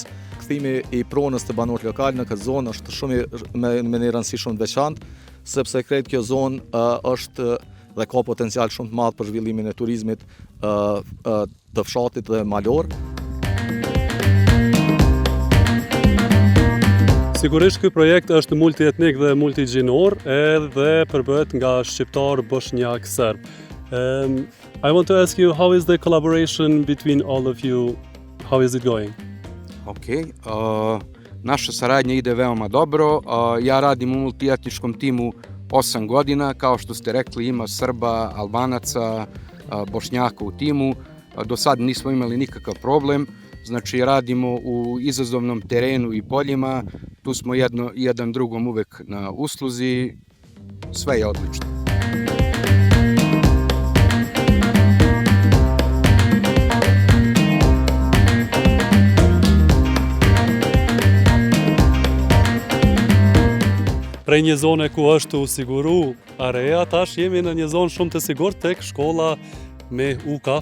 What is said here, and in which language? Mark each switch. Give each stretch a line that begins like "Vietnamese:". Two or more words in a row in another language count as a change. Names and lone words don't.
Albanian: Kthimi i pronës të banorët lokal në këtë zonë është shumë me një rëndësi shumë të veçantë, sepse krejt kjo zonë është dhe ka potencial shumë të madh për zhvillimin e turizmit të fshatit dhe malor. Sigurisht ky projekt është multietnik dhe multigjinor, edhe përbëhet nga shqiptar, bosnjak, serb.
English: I want to ask you, how is the collaboration between all of you? How is it going?
Serbian: Okej, naša saradnja ide veoma dobro. Ja radim u multietničkom timu 8 godina, kao što ste rekli, ima Srba, Albanaca, Bošnjaka u timu. Do sad nismo imali nikakav problem, znači radimo u izazovnom terenu i poljima, tu smo jedan drugom uvek na usluzi, sve je odlično.
Albanian: Prej një zone ku është u siguru areja, tash jemi në një zonë shumë të sigurt tek shkolla me UK.